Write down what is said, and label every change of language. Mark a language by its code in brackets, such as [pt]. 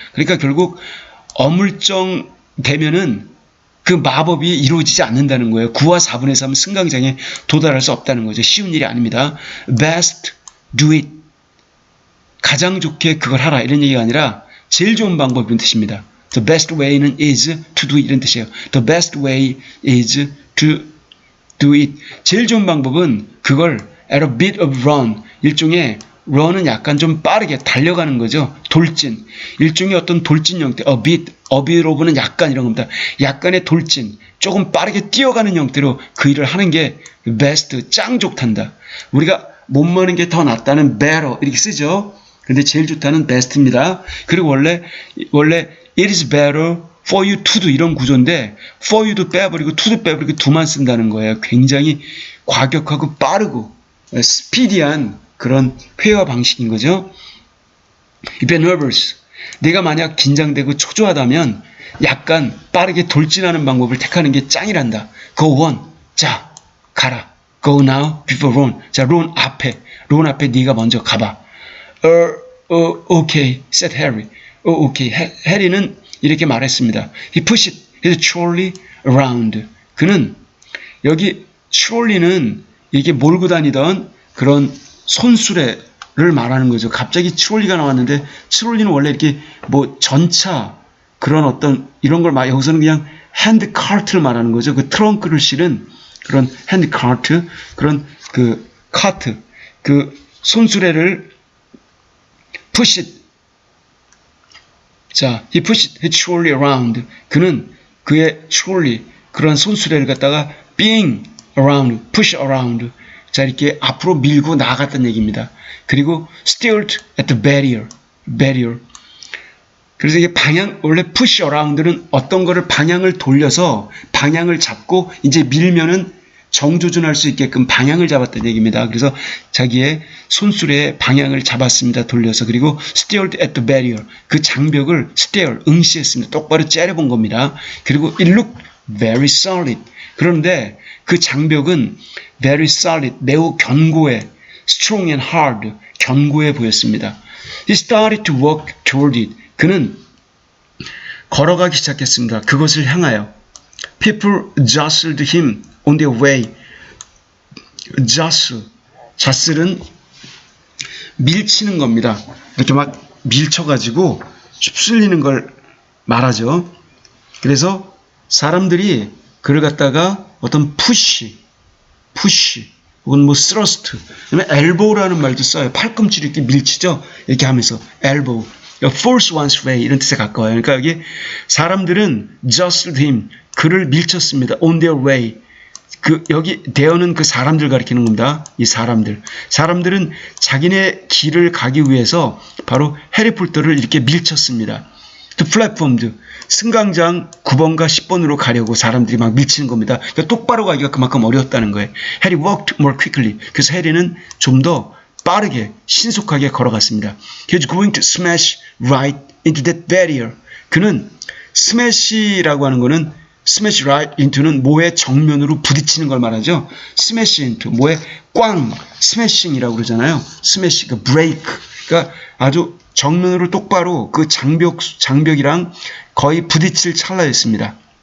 [ko] 그러니까 결국 어물쩡 되면은 그 마법이 이루어지지 않는다는 거예요. 9와 4분의 3 승강장에 도달할 수 없다는 거죠. 쉬운 일이 아닙니다. [en] Best do it. [ko] 가장 좋게 그걸 하라. 이런 얘기가 아니라 제일 좋은 방법인 뜻입니다. [en] The best way는 is to do [ko] 이런 뜻이에요. [en] The best way is to do it. [ko] 제일 좋은 방법은 그걸 [en] at a bit of run. [ko] 일종의 run은 약간 좀 빠르게 달려가는 거죠. 돌진. 일종의 어떤 돌진 형태. a bit of는 약간 이런 겁니다. 약간의 돌진. 조금 빠르게 뛰어가는 형태로 그 일을 하는 게 best, 짱 좋단다. 우리가 못 머는 게 더 낫다는 better 이렇게 쓰죠. 근데 제일 좋다는 best입니다. 그리고 원래 [en] it is better for you to do [ko] 이런 구조인데 for you도 빼버리고 to도 빼버리고 do만 쓴다는 거예요. 굉장히 과격하고 빠르고 스피디한 그런 회화 방식인 거죠. [en] If you're nervous, [ko] 내가 만약 긴장되고 초조하다면 약간 빠르게 돌진하는 방법을 택하는 게 짱이란다. [en] Go on. [ko] 자, 가라. [en] Go now before Ron. [ko] 자, Ron 앞에 네가 먼저 가봐. [en] Okay, said Harry. Okay. [ko] 해리는 이렇게 말했습니다. [en] He pushed his trolley around. [ko] 그는 여기 트롤리는 이게 몰고 다니던 그런 손수레를 말하는 거죠. 갑자기 트롤리가 나왔는데 트롤리는 원래 이렇게 뭐 전차 그런 어떤 이런 걸 여기서는 그냥 핸드카트를 말하는 거죠. 그 트렁크를 실은 그런 핸드카트, 그런 그 카트, 그 손수레를 push. [en] 자, he pushed his trolley around. [ko] 그는 그의 trolley, 그런 손수레를 갖다가 [en] being around, push around. [ko] 자, 이렇게 앞으로 밀고 나아갔다는 얘기입니다. [en] 그리고 steered at the barrier. [ko] 그래서 이게 원래 push around는 어떤 거를 방향을 돌려서 방향을 잡고 이제 밀면은 정조준할 수 있게끔 방향을 잡았다는 얘기입니다. 그래서 자기의 손수레의 방향을 잡았습니다. 돌려서. [en] 그리고 steered at the barrier. [ko] 그 장벽을 steer, 응시했습니다. 똑바로 째려본 겁니다. [en] 그리고 it looked very solid. [ko] 그런데 그 장벽은 very solid, 매우 견고해, [en] strong and hard, [ko] 견고해 보였습니다. [en] He started to walk toward it. [ko] 그는 걸어가기 시작했습니다. 그것을 향하여. [en] People jostled him on their way. [ko] jostle은 밀치는 겁니다. 이렇게 막 밀쳐가지고 휩쓸리는 걸 말하죠. 그래서 사람들이 그를 갖다가 어떤 푸시 혹은 뭐 스러스트, 그다음에 엘보우라는 말도 써요. 팔꿈치를 이렇게 밀치죠. 이렇게 하면서 엘보우, force one's way 이런 뜻에 가까워요. 그러니까 여기 사람들은 jostled him, 그를 밀쳤습니다. [en] on their way. [ko] 여기 there는 그 사람들 가리키는 겁니다. 이 사람들은 자기네 길을 가기 위해서 바로 해리포터를 이렇게 밀쳤습니다. [en] to platforms, [ko] 승강장 9번과 10번으로 가려고 사람들이 막 밀치는 겁니다. 그러니까 똑바로 가기가 그만큼 어려웠다는 거예요. [en] Harry walked more quickly. [ko] 그래서 해리는 좀 더 빠르게 신속하게 걸어갔습니다. [en] He was going to smash right into that barrier. [ko] 그는 smash라고 하는 거는 [en] smash right into [ko] 는 뭐의 정면으로 부딪히는 걸 말하죠. smash into 뭐의 꽝, smashing이라고 그러잖아요. smash, 그 break. 그러니까 아주 정면으로 똑바로 그 장벽이랑 거의 부딪힐 찰나였습니다.